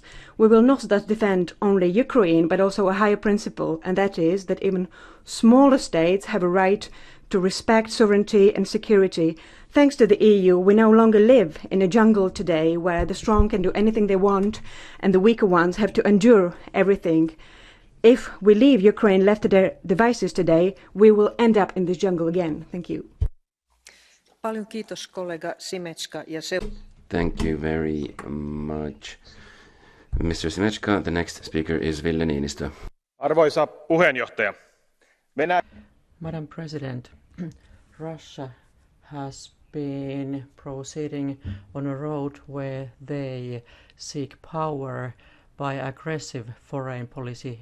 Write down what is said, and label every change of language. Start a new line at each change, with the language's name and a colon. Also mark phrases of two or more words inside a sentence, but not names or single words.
English: We will not thus defend only Ukraine, but also a higher principle, and that is that even smaller states have a right to respect sovereignty and security. Thanks to the EU, we no longer live in a jungle today where the strong can do anything they want and the weaker ones have to endure everything. If we leave Ukraine left to their devices today, we will end up in this jungle again. Thank you.
Finnish: Paljon kiitos, kollega Šimečka.
English: Thank you very much, Mr. Šimečka. The next speaker is Ville Niinistö.
Finnish: Arvoisa puheenjohtaja.
English: Madam President, Russia has been proceeding on a road where they seek power by aggressive foreign policy.